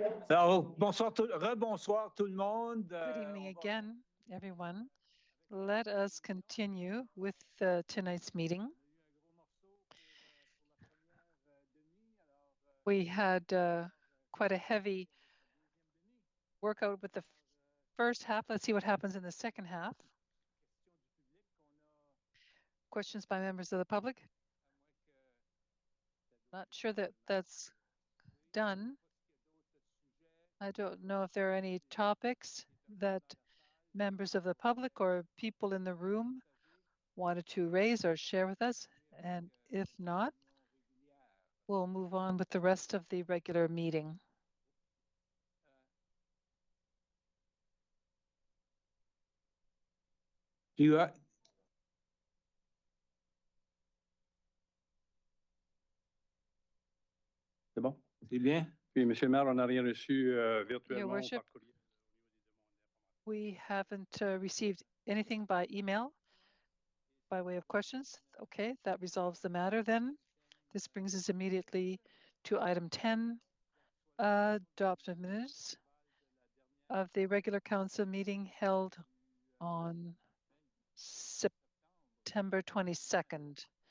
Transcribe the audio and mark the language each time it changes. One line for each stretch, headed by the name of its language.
French: Alors, rebonsoir tout le monde.
English: Good evening again, everyone. Let us continue with tonight's meeting. We had quite a heavy workout with the first half. Let's see what happens in the second half. Questions by members of the public? Not sure that that's done. I don't know if there are any topics that members of the public or people in the room wanted to raise or share with us. And if not, we'll move on with the rest of the regular meeting.
French: C'est bon? C'est bien? Oui, Monsieur le maire, on n'a rien reçu virtuellement ou
English: Worship.
French: par courrier.
English: We haven't received anything by email by way of questions. Okay, that resolves the matter then. This brings us immediately to item 10, adoption of minutes of the regular council meeting held on September 22nd.